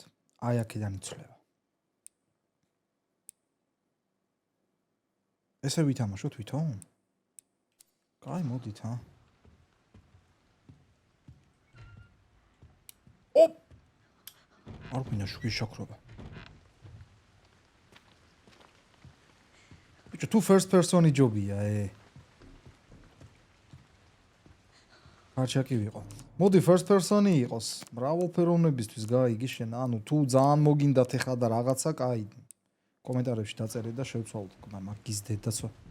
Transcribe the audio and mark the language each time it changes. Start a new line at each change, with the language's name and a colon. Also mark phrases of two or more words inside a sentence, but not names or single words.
Georgian: აი აქედან იცვლება. ესე ვითამაშოთ თვითონ? კაი, მოდით, ჰა. ოპ! არ გვინდა შუქის შაქრობა. ბიჭო, თუ
English: first person-
Georgian: ი ჯობია, არჩაკი ვიყო. მოდი
English: first person-
Georgian: ი იყოს. მრავალფეროვნებისთვის გაიგე შენ, ანუ თუ ძალიან მოგინდათ ეხლა და რაღაცა, კაი. კომენტარებში დაწერეთ და შევცვალოთ, და მაგის დედაცვა.